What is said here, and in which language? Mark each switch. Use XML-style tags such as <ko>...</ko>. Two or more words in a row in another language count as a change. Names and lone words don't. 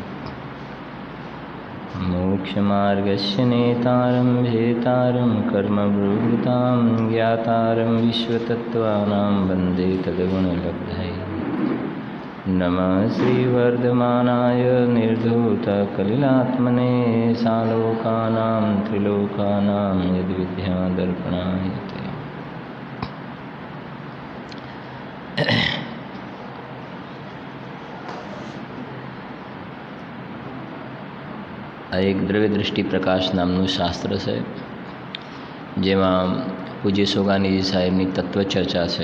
<sa>मोक्षमार्गस्य नेतारं भेतारं कर्मभूतां ज्ञातारं विश्वतत्त्वानां वन्दे तद्गुणलब्धये नमः श्रीवर्धमानाय निर्धूतकलिलात्मने सालोकानां त्रिलोकानां यद्विद्यादर्पणाय ते</sa> <gu>આ એક દ્રવ્ય દૃષ્ટિ પ્રકાશ નામનું શાસ્ત્ર છે, જેમાં પૂજ્ય સોગાનીજી સાહેબની તત્વચર્ચા છે.</gu>